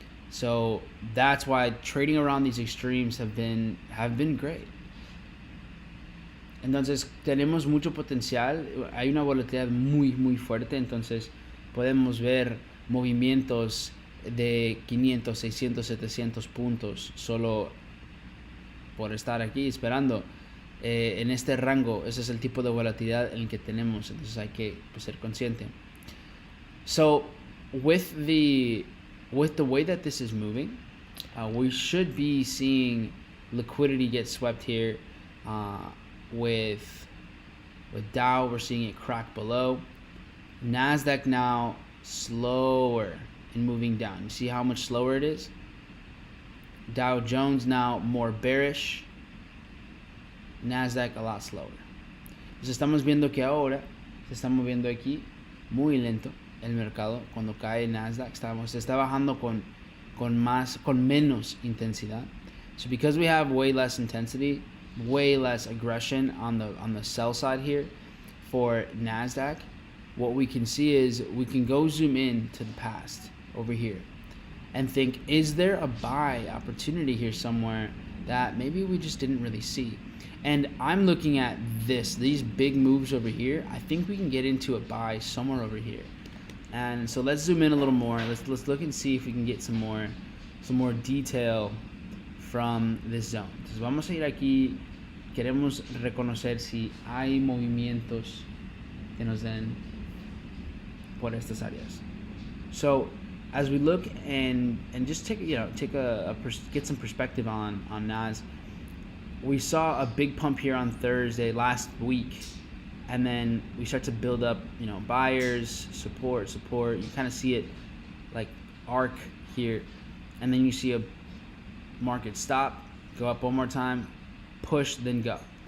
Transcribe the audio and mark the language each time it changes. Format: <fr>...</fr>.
<en>So that's why trading around these extremes have been great.</en> <es>Entonces tenemos mucho potencial, hay una volatilidad muy fuerte, entonces podemos ver movimientos de 500, 600, 700 puntos solo por estar aquí esperando en este rango. Ese es el tipo de volatilidad en el que tenemos, entonces hay que ser consciente.</es> <en>So with the way that this is moving, we should be seeing liquidity get swept here. With Dow, we're seeing it crack below. Nasdaq now slower in moving down. You see how much slower it is? Dow Jones now more bearish. Nasdaq a lot slower.</en> <es>Entonces estamos viendo que ahora se está moviendo aquí muy lento el mercado. Cuando cae Nasdaq se está bajando con menos intensidad.</es> <en>So because we have way less intensity, way less aggression on the sell side here for Nasdaq, what we can see is we can go zoom in to the past over here and think, is there a buy opportunity here somewhere that maybe we just didn't really see? And I'm looking at these big moves over here. I think we can get into a buy somewhere over here. And so let's zoom in a little more. Let's look and see if we can get some more detail from this zone.</en> <es>Entonces vamos a ir aquí. Queremos reconocer si hay movimientos que nos den por estas áreas.</es> <en>So as we look and just get some perspective on Nas, we saw a big pump here on Thursday last week, and then we start to build up, buyers, support. You kind of see it like arc here, and then you see a market stop, go up one more time, push, then go.</en>